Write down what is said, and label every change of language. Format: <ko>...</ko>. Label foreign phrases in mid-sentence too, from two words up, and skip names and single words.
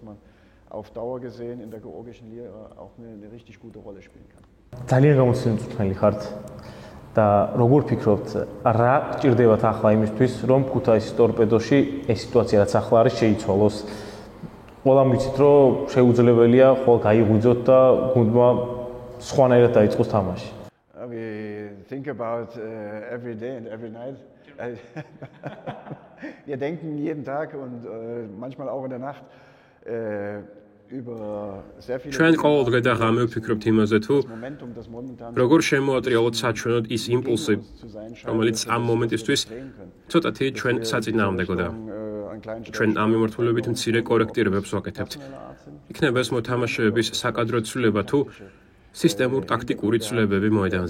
<ka>ძალიან გამოცდილებული მწვრთნელი ხართ და როგორ ფიქრობთ, რა გჭირდებათ ახლა იმისთვის, რომ ქუთაისის ტორპედოში ეს სიტუაცია რაც ახლა არის შეიცვალოს? ყველამ ვიცით, რომ შეუძლებელია ხოლ გაიღვიძოთ და გუნდმა სხვანაირად დაიწყოს თამაში.</ka> <en>We think about every day and every night.</en> <de>Wir denken jeden Tag und manchmal auch in der Nacht über sehr viele</de> <ka>ჩვენ ყოველდღე და ღამე ვფიქრობთ იმაზე, თუ როგორ შემოატრიალოთ საჩვენოდ ის იმპულსი, რომელიც ამ მომენტისთვის ცოტათი ჩვენ საწინააღმდეგოდაა. ჩვენ ამ მიმართულებით მცირე კორექტირებებს ვაკეთებთ. იქნება ეს მოთამაშეების საკადრო ცვლილება თუ სისტემურ ტაქტიკური ცვლილებები მოედანზე.</ka>